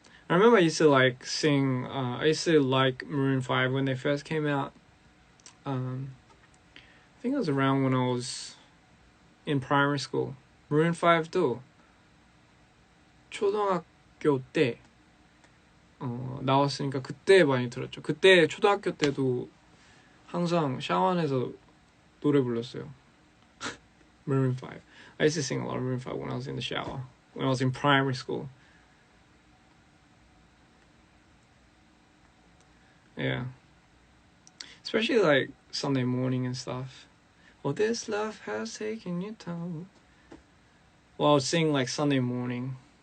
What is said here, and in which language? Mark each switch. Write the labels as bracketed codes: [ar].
[en] I remember I used to like sing, I used to like Maroon 5 when they first came out. I think it was around when I was in primary school. [ko] Maroon 5도 초등학교 때 나왔으니까 그때 많이 들었죠. 그때 초등학교 때도 항상 샤워 안에서 노래 불렀어요. Maroon 5. [en] I used to sing a lot of Maroon 5 when I was in the shower, when I was in primary school. Yeah. Especially like Sunday morning and stuff. Well, this love has taken you down. Well, I would sing like Sunday morning.